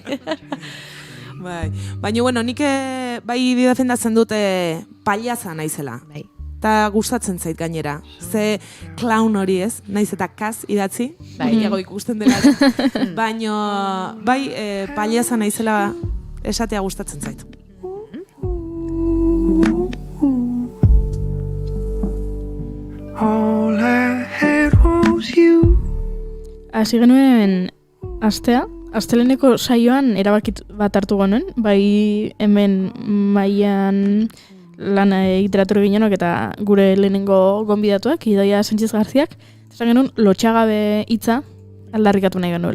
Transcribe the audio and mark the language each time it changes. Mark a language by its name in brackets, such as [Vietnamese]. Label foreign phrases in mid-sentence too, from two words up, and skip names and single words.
[Basque] Bai, baina, bueno, nik bai defendatzen dute paliaza naizela. Bai. Eta gustatzen zait gainera. Ze clown hori ez, naiz eta kaz idatzi, ego ikusten dela. Baina, bai, paliaza naizela esatea gustatzen zait. [English] All I had was you. [Basque] Hasi genuen astea, asteleneko saioan erabakit bat hartu genuen, bai hemen mailan lana egiteratu eginenok eta gure lehenengo gonbidatuak, Idoia Sánchez Garziak, esan genuen lotxagabe hitza aldarrikatu nahi genuela.